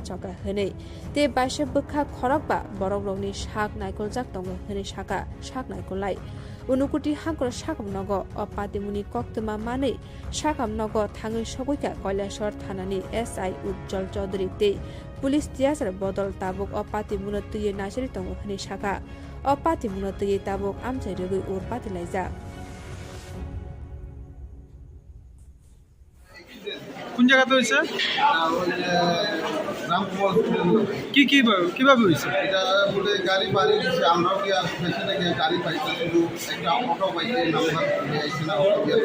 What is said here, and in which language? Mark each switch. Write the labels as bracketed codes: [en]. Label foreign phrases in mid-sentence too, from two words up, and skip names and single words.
[trp] choka hene te baishe bukha khorokba borok rokni sak naikoljak tongo hene saka sak naikolnai Unukuti hankor sakamnogo Patimuni Koktuma mane sakamnogo Thangui sogoika Kwtal shahar thanani SI Jungjal Chaudhary te police tiasar bodol tabuk Patimuno tuye nasiri tongo hene saka Patimuno tuye tabuk Amchaio gui ur patilaijak [bn] কোন জায়গাতে হয়েছে কি কিভাবে হয়েছে এটা বলে গাড়ি বাড়ি দিচ্ছে আমরাও কি আর পেছনে গিয়ে গাড়ি পাইছি শুধু একটা অটো পাইছে নাম্বার আইছে না অটো দিয়ে